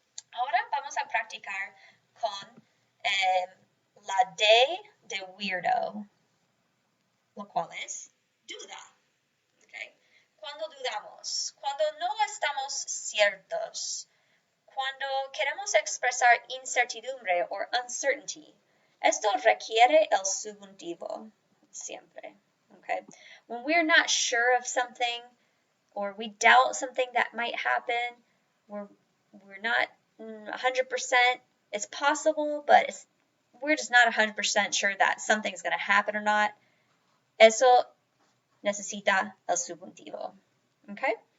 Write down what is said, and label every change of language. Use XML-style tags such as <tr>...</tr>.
<es>Ahora vamos a practicar con la D de weirdo, lo cual es duda. Okay. Cuando dudamos, cuando no estamos ciertos, cuando queremos expresar incertidumbre o uncertainty, esto requiere el subjuntivo siempre. Okay.</es> <en>When we're not sure of something or we doubt something that might happen, we're not 100%. It's possible, but we're just not 100% sure that something's going to happen or not.</en> <es>Eso necesita el subjuntivo. Okay?</es>